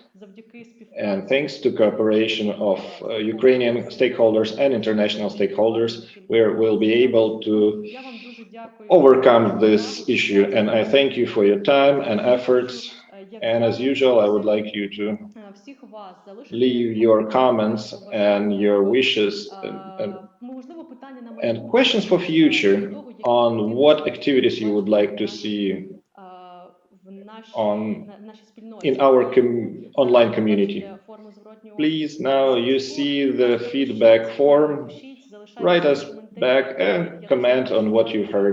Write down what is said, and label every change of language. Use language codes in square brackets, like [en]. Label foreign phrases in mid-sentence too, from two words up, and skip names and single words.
[en] And thanks to cooperation of Ukrainian stakeholders and international stakeholders, we'll be able to overcome this issue. And I thank you for your time and efforts. And as usual, I would like you to [uk] всіх вас залишити [en] leave your comments and your wishes [uk] можливо, питання на [en] and questions for future on what activities you would like to see in our online community. Please, now you see the feedback form. Write us back and comment on what you heard.